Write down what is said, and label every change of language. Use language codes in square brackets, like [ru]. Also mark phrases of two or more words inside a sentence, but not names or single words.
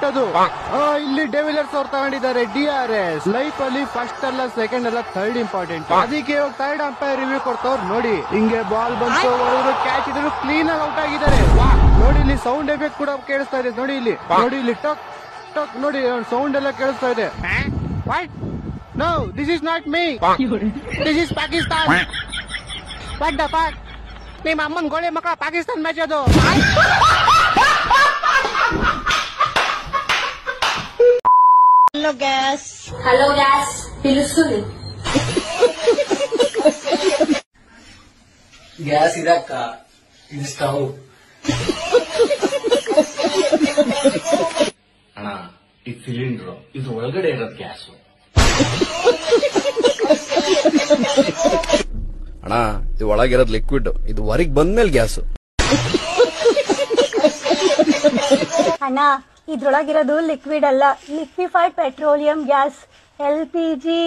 [kn] ಅದು ಇಲ್ಲಿ ಡೆವಿಲರ್ಸ್ ಅವ್ರು ತಗೊಂಡಿದ್ದಾರೆ DRS. ಲೈಫ್ ಅಲ್ಲಿ ಫಸ್ಟ್ ಅಲ್ಲ ಸೆಕೆಂಡ್ ಅಲ್ಲ [en] third important. [kn] ಅದಕ್ಕೆ ಇವಾಗ [en] third umpire review [kn] ಕೊಡ್ತವ್ರು ನೋಡಿ. ಹಿಂಗೆ ಬಾಲ್ ಬಂತು, ಹೊಡೆದ್ರು, ಕ್ಯಾಚ್ ಇದ್ರು, ಕ್ಲೀನ್ ಆಗಿ ಔಟ್ ಆಗಿದ್ದಾರೆ. ನೋಡಿ ಇಲ್ಲಿ [en] sound effect [kn] ಕೂಡ ಕೇಳಿಸ್ತಾ ಇದೆ. ನೋಡಿ ಇಲ್ಲಿ ಟಕ್ ಟಕ್ ನೋಡಿ ಸೌಂಡ್ ಎಲ್ಲ ಕೇಳಿಸ್ತಾ ಇದೆ. [en] No, this is not me, this is Pakistan. What the fuck? [kn] ನಿಮ್ಮ ಅಮ್ಮನ್ ಗೋಳಿ ಮಕ್ಕಳ ಪಾಕಿಸ್ತಾನ್ ಮ್ಯಾಚ್ ಅದು. [te] హలో గ్యాస్ పిలుస్తుంది. గ్యాస్ ఇదక్క, ఇది స్టవ్. [kn] ಅಣ್ಣ ಈ ಸಿಲಿಂಡರ್ ಇದು ಒಳಗಡೆ ಇರೋದು ಗ್ಯಾಸ್. ಅಣ್ಣ ಇದು ಒಳಗಿರೋದು ಲಿಕ್ವಿಡ್, ಇದು ಹೊರಗೆ ಬಂದ್ಮೇಲೆ ಗ್ಯಾಸ್. ಅಣ್ಣ ಇದ್ರೊಳಗಿರೋದು ಲಿಕ್ವಿಡ್ ಅಲ್ಲ, [en] liquefied petroleum gas [kn] LPG.